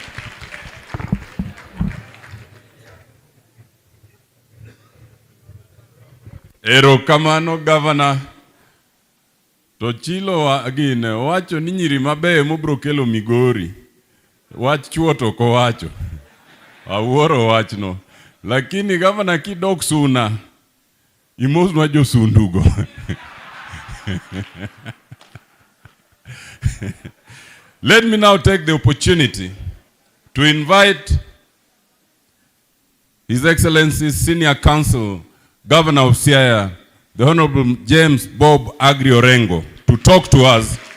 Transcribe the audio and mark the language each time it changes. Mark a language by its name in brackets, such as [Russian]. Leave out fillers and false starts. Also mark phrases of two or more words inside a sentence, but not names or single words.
[Luo (Kenya and Tanzania)] Ero kamano Governor. To chilo agine wacho ni nyiri mabeyo mobro kelo Migori. Wach chuo to ko wacho. Awuoro wachno. Lakini Governor kidok Suna, imosnwa jo sundugo. [English] Let me now take the opportunity to invite His Excellency's Senior Counsel, Governor of Siaya, the Honorable James Bob Agri Orengo, to talk to us.